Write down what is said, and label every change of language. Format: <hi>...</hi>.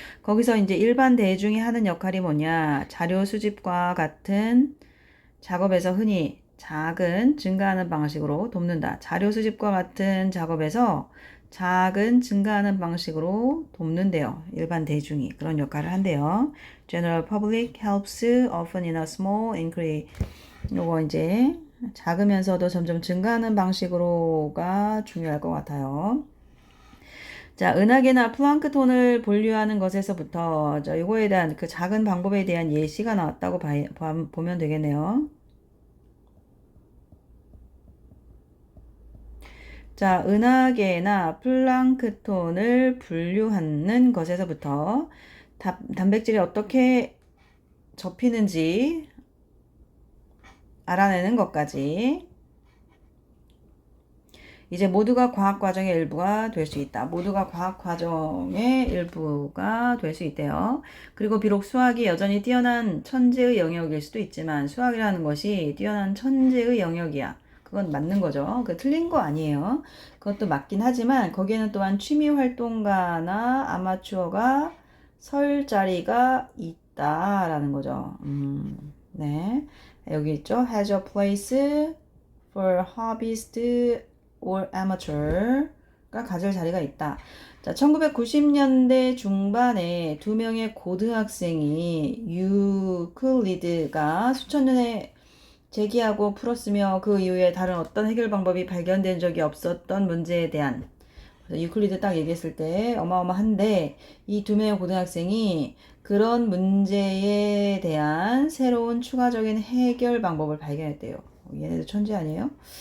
<ko>거기서 이제 일반 대중이 하는 역할이 뭐냐? 자료 수집과 같은 작업에서 흔히 작은 증가하는 방식으로 돕는다. 자료 수집과 같은 작업에서 작은 증가하는 방식으로 돕는데요. 일반 대중이 그런 역할을 한대요.</ko> <en>General public helps often in a small increase.</en> <ko>요거 이제 작으면서도 점점 증가하는 방식으로가 중요할 것 같아요. 자, 은하계나 플랑크톤을 분류하는 것에서부터 이거에 대한 그 작은 방법에 대한 예시가 나왔다고 보면 되겠네요. 자, 은하계나 플랑크톤을 분류하는 것에서부터 단백질이 어떻게 접히는지 알아내는 것까지 이제 모두가 과학 과정의 일부가 될 수 있다. 모두가 과학 과정의 일부가 될 수 있대요. 그리고 비록 수학이 여전히 뛰어난 천재의 영역일 수도 있지만 수학이라는 것이 뛰어난 천재의 영역이야. 그건 맞는 거죠. 그 틀린 거 아니에요. 그것도 맞긴 하지만 거기에는 또한 취미 활동가나 아마추어가 설 자리가 있다라는 거죠. 네. 여기 있죠.</ko> <en>has a place for hobbyist or amateur가</en> <ko>가질 자리가 있다. 자, 1990년대 중반에 두 명의 고등학생이 유클리드가 수천 년에 제기하고 풀었으며 그 이후에 다른 어떤 해결 방법이 발견된 적이 없었던 문제에 대한 유클리드 딱 얘기했을 때 어마어마한데 이 두 명의 고등학생이 그런 문제에 대한 새로운 추가적인 해결 방법을 발견했대요. 얘네들 천재 아니에요?</ko>